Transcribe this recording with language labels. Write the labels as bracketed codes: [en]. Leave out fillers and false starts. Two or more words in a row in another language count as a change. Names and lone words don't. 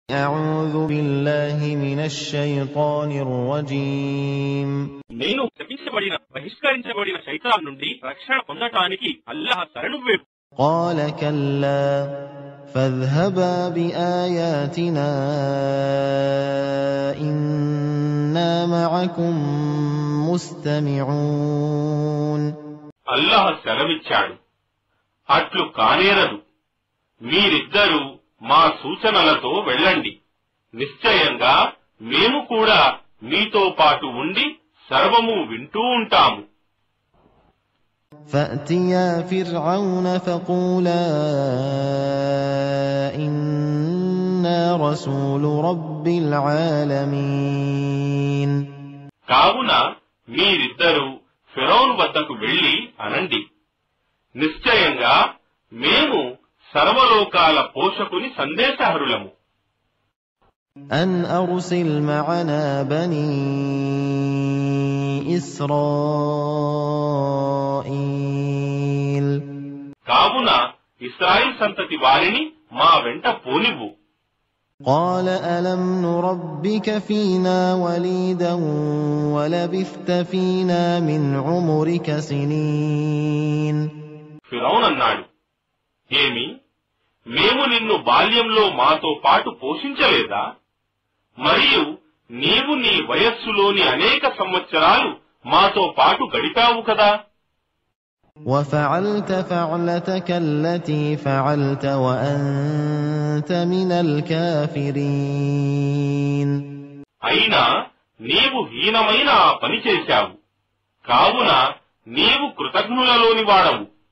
[ar] أعوذ بالله من الشيطان الرجيم [te] నేను శపించబడిన బహిష్కరించబడిన శైతాన్ నుండి రక్షణ పొందటానికి అల్లాహ్ శరణు వేడు. [ar] قال كلا فاذهبا بآياتنا إنا معكم مستمعون. [te] అల్లాహ్ సెలవిచ్చాడు, అట్లు కానేరదు, మీరిద్దరూ మా సూచనలతో వెళ్ళండి, నిశ్చయంగా మేము కూడా మీతో పాటు ఉండి సర్వము వింటూ ఉంటాము. [ar] فأتيا فرعون فقولا إنا رسول رب العالمين. [te] కావున మీరిద్దరూ ఫిరౌను వద్దకు వెళ్లి అనండి, నిశ్చయంగా మేము సర్వలోకాల పోషకుని సందేశహరులము. [ar] أن أرسل معنا بني إسرائيل. [te] కావున ఇశ్రాయేల్ సంతతి వారిని మా వెంట పోనివ్వు. [ar] قال ألم نربك فينا وليدا ولبثت فينا من عمرك سنين. [te] ఫిరౌన్ అన్నాడు, ఏమి, మేము నిన్ను బాల్యంలో మాతో పాటు పోషించలేదా? మరియు నీవు నీ వయస్సులోని అనేక సంవత్సరాలు మాతో పాటు గడిపావు కదా. [ar] وفعلت فعلتك التي فعلت وأنت من الكافرين. [te] అయినా నీవు హీనమైన ఆ పని చేశావు, కావున నీవు కృతజ్ఞులలోని వాడవు.